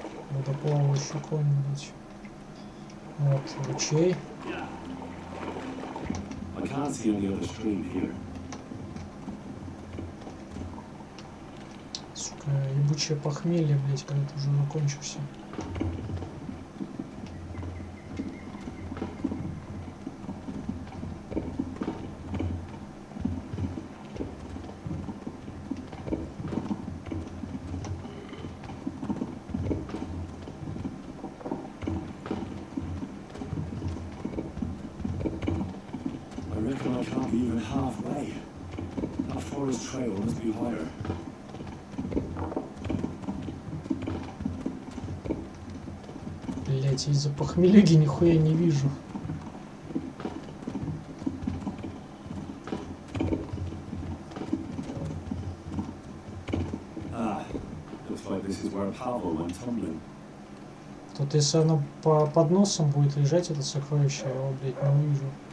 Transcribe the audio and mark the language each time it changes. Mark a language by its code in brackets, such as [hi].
[ru] Водоплавающий конь, блядь. Вот, ручей. [en] I can't see any other stream here. [ru] Сука, ебучее похмелье, блядь, когда ты уже закончился. [en] I reckon I can't be even halfway. That forest trail must be higher. [ru] Блять, из-за похмелья нихуя не вижу. [en] Ah, looks like this is where Pavel went tumbling. [ru] Тут если оно под носом будет лежать, это сокровище, я его, блядь, не увижу.